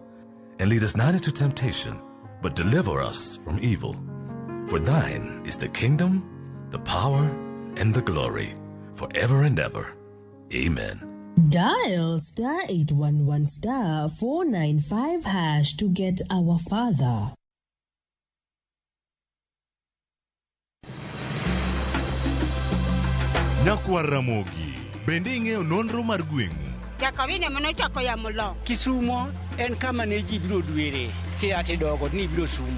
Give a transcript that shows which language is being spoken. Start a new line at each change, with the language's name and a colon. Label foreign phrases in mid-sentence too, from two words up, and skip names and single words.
English: And lead us not into temptation, but deliver us from evil. For thine is the kingdom, the power, and the glory, forever and ever. Amen. Dial *811 495# to get Our Father.
Luo (Kenya and Tanzania): Nyakwar Ramogi, bende ing'eyo nonro mar gweng'u? Jakawine manochako ya mulo. Kisumo en kama ne ji biro dwere. Kiati dogo ni biro sumo.